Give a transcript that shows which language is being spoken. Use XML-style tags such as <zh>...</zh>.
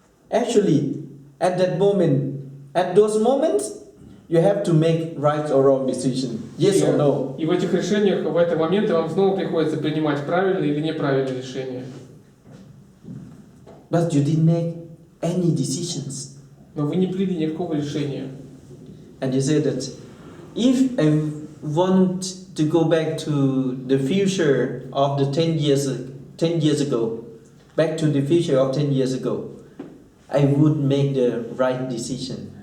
<en>Actually, at those moments, you have to make right or wrong decision. Yes or no.</en> <ru>И в этих решениях, в этот момент вам снова приходится принимать правильное или неправильное решение.</ru> <en>But you didn't make any decisions.</en> <ru>Но вы не приняли никакого решения.</ru> <en>And you say that if I want to go back to the future of the 10 years ago, back to the future of 10 years ago, I would make the right decision.</en>